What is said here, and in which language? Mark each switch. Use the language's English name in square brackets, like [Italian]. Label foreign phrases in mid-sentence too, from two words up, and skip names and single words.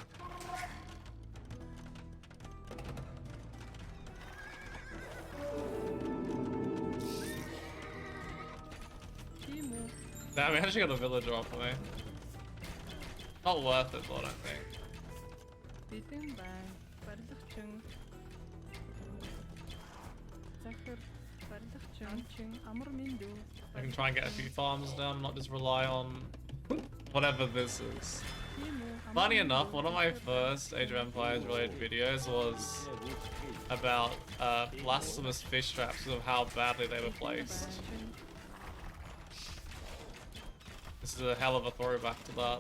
[English] Damn, we actually got a villager off of me. Not worth it, though, I don't think. [Mongolian] Бэлэн бай. Барилгачин. Захар. Барилгачин. Амчин. Амар миндүү. [English] I can try and get a few farms done, not just rely on whatever this is. Funny enough, one of my first Age of Empires related videos was about blasphemous fish traps because of how badly they were placed. This is a hell of a throwback to that.